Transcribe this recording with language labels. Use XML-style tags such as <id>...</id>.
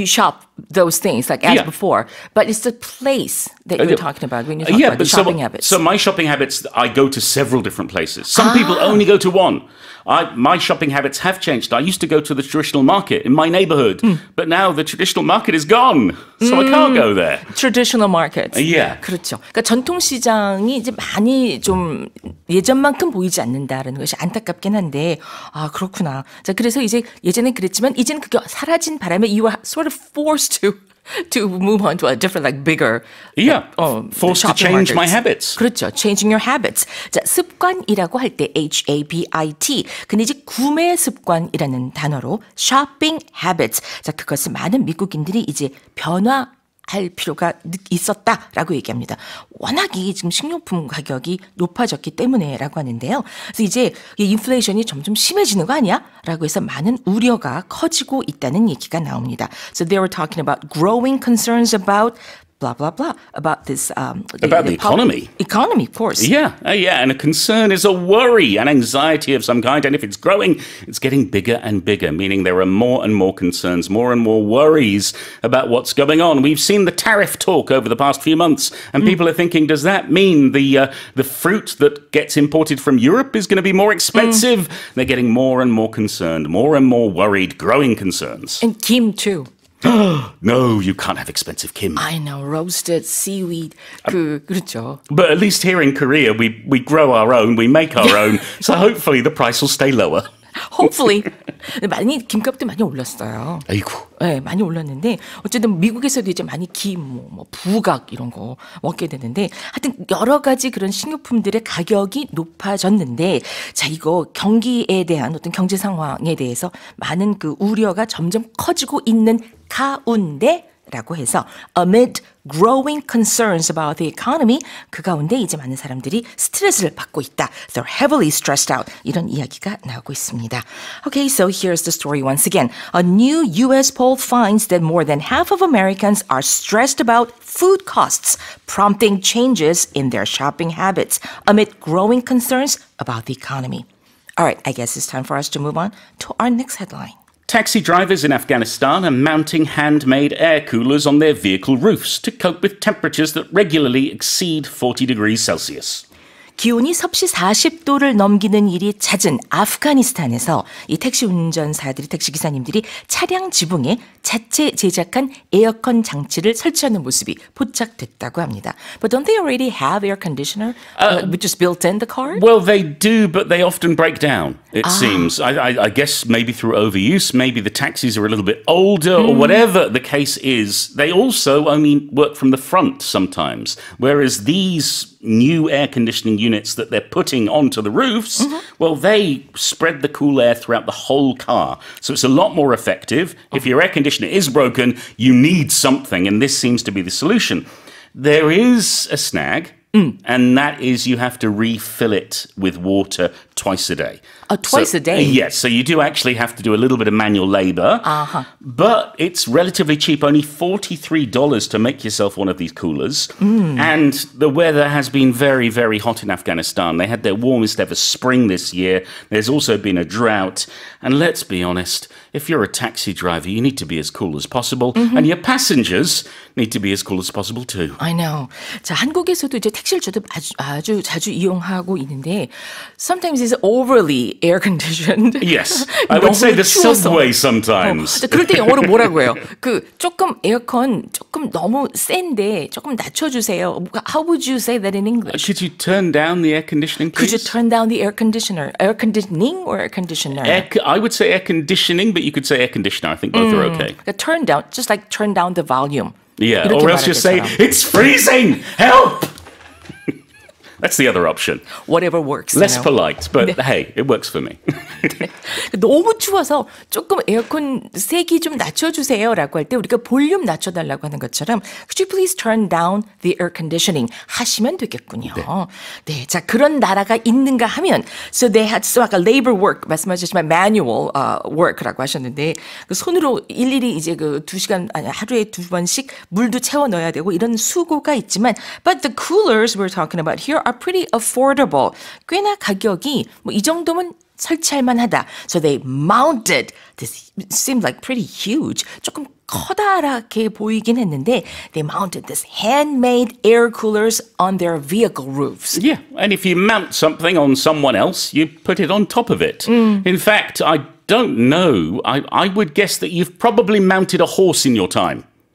<en>You shop those things like as before, but it's the place that you're talking about when you talk about the shopping habits. So my shopping habits, I go to several different places. Some people only go to one. My shopping habits have changed. I used to go to the traditional market in my neighborhood, but now the traditional market is gone, so I can't go there. Traditional markets. Yeah.</en> <ko>그렇죠. 그러니까 전통 시장이 이제 많이 좀 예전만큼 보이지 않는다라는 것이 안타깝긴 한데, 그렇구나. 자, 그래서 이제 예전엔 그랬지만 이제는 그게 사라진 바람에</ko> <en>you were sort of forced to move on to a different, like bigger. Forced to change my habits.</en> <ko>그렇죠.</ko> <en>Changing your habits.</en> <ko>자, 습관이라고 할 때 HABIT. 근데 이제 구매 습관이라는 단어로</ko> <en>shopping habits.</en> <ko>자, 그것을 많은 미국인들이 이제 할 필요가 있었다라고 얘기합니다. 워낙에 지금 식료품 가격이 높아졌기 때문에라고 하는데요. 그래서 이제 인플레이션이 점점 심해지는 거 아니야? 라고 해서 많은 우려가 커지고 있다는 얘기가 나옵니다.</ko> <en>So they were talking about growing concerns about blah, blah, blah, about this... about the economy. Economy, of course. Yeah. And a concern is a worry, an anxiety of some kind. And if it's growing, it's getting bigger and bigger, meaning there are more and more concerns, more and more worries about what's going on. We've seen the tariff talk over the past few months, and people are thinking, does that mean the fruit that gets imported from Europe is going to be more expensive? They're getting more and more concerned, more and more worried, growing concerns. And Kim, too. No, you can't have expensive kim. I know, roasted seaweed.</en> <ko>그렇죠.</ko> <en>But at least here in Korea, we grow our own, we make our own, so hopefully the price will stay lower. Hopefully.</en> <ko>많이 김값도 많이 올랐어요. 아이고. 네, 많이 올랐는데 어쨌든 미국에서도 이제 많이 김, 뭐 부각 이런 거 먹게 되는데 하여튼 여러 가지 그런 식료품들의 가격이 높아졌는데 자 이거 경기에 대한 어떤 경제 상황에 대해서 많은 그 우려가 점점 커지고 있는 가운데 라고 해서</ko> <en>amid growing concerns about the economy</en> <ko>그 가운데 이제 많은 사람들이 스트레스를 받고 있다.</ko> <en>They're heavily stressed out.</en> <ko>이런 이야기가 나오고 있습니다.</ko> <en>Okay, so here's the story once again. A new U.S. poll finds that more than half of Americans are stressed about food costs, prompting changes in their shopping habits amid growing concerns about the economy. All right, I guess it's time for us to move on to our next headline. Taxi drivers in Afghanistan are mounting handmade air coolers on their vehicle roofs to cope with temperatures that regularly exceed 40 degrees Celsius.</en> <ko>기온이 섭씨 40도를 넘기는 일이 잦은 아프가니스탄에서 이 택시 운전사들이, 택시 기사님들이 차량 지붕에 자체 제작한 에어컨 장치를 설치하는 모습이 포착됐다고 합니다.</ko> <en>But don't they already have air conditioner which is built in the car? Well, they do, but they often break down, it seems. I guess maybe through overuse, maybe the taxis are a little bit older or whatever the case is. They also only work from the front sometimes, whereas these new air conditioning units that they're putting onto the roofs, well, they spread the cool air throughout the whole car. So it's a lot more effective. If your air conditioner is broken, you need something, and this seems to be the solution. There is a snag, and that is you have to refill it with water twice a day. Twice a day? Yes, so you do actually have to do a little bit of manual labor, but it's relatively cheap, only $43 to make yourself one of these coolers. And the weather has been very, very hot in Afghanistan. They had their warmest ever spring this year. There's also been a drought. And let's be honest, if you're a taxi driver, you need to be as cool as possible, and your passengers need to be as cool as possible too. I know.</en> <ko>자, 한국에서도 이제 택시를 저도 아주 자주 이용하고 있는데</ko> <en>sometimes is overly air conditioned. Yes, I would say the subway sometimes.</en> <ko>그럴 때 영어로 뭐라고 해요? 조금 에어컨 조금 너무 센데 조금 낮춰주세요.</ko> <en>How would you say that in English? Could you turn down the air conditioning, please? Could you turn down the air conditioner? Air conditioning or air conditioner? I would say air conditioning, but you could say air conditioner. I think both are okay. Turn down, just like turn down the volume. Yeah, or else just say, it's freezing! Help! That's the other option. Whatever works. Less polite, but hey, it works for me.</en> <ko>너무 추워서 조금 에어컨 세기 좀 낮춰주세요라고 할 때 우리가 볼륨 낮춰달라고 하는 것처럼</ko> <en>Could you please turn down the air conditioning</en> <ko>하시면 되겠군요. 네, 자 그런 나라가 있는가 하면</ko> <en>So they had</en> <ko>아까</ko> <en>labor work</en> <ko>말씀하셨지만</ko> <en>manual work</en> <ko>라고 하셨는데 그 손으로 일일이 이제 그 2시간 아니 하루에 2번씩 물도 채워 넣어야 되고 이런 수고가 있지만</ko> <en>But the coolers we're talking about here are pretty affordable.</en> <ko>꽤나 가격이 뭐 이 정도면 설치할 만하다.</ko> <en>So they mounted this seemed like pretty huge.</en> <ko>조금 커다랗게 보이긴 했는데</ko> <en>they mounted this handmade air coolers on their vehicle roofs. Yeah, and if you mount something on someone else, you put it on top of it. In fact, I don't know. I would guess that you've probably mounted a horse in your time.</en>